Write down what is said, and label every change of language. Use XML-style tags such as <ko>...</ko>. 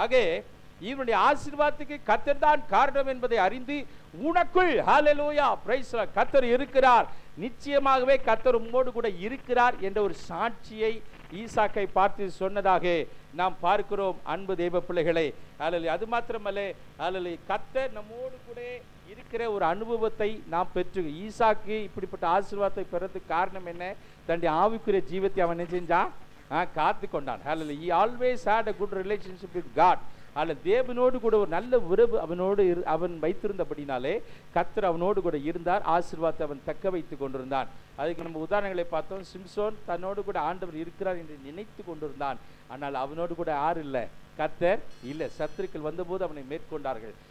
<ta>ஆக இவனுடைய ஆசீர்வாதத்துக்கு கர்த்தர் தான் காரணம் என்பதை அறிந்து உனக்குள் ஹல்லேலூயா</ta> <en>praise the Lord</en> <ta>கர்த்தர் இருக்கிறார், நிச்சயமாகவே கர்த்தர் உம்மோடு கூட இருக்கிறார் என்ற ஒரு சாட்சியை ஈசாக்கை பார்த்து சொன்னதாக நாம் பார்க்கிறோம். அன்பு தேவ பிள்ளைகளே. ஹல்லேலூயா. அது மாத்திரமல்ல, ஹல்லேலூயா, கர்த்தர் நம்மோடு கூட இருக்கிற ஒரு அனுபவத்தை நாம் பெற்று ஈசாக்கு இப்படிப்பட்ட ஆசீர்வாதத்தை பெறதுக்கு காரணம் என்ன? தன்னுடைய ஆவிக்குரிய ஜீவத்தை அவன் என்ன செஞ்சான்? காத்து கொண்டான். ஹல்லேலூயா.</ta> <en>he always had a good relationship with God.</en> <ta>அதில் தேவனோடு கூட ஒரு நல்ல உறவு அவன் வைத்திருந்தபடினாலே கர்த்தர் அவனோடு கூட இருந்தார். ஆசீர்வாதத்தை அவன் தக்க வைத்து கொண்டிருந்தான். அதுக்கு நம்ம உதாரணங்களை பார்த்தோம். சிம்சோன் தன்னோடு கூட ஆண்டவர் இருக்கிறார் என்று நினைத்து கொண்டிருந்தான். ஆனால் அவனோடு கூட யார் இல்லை? கர்த்தர் இல்லை. சத்துருக்கள் வந்தபோது அவனை மேற்கொண்டார்கள்.</ta>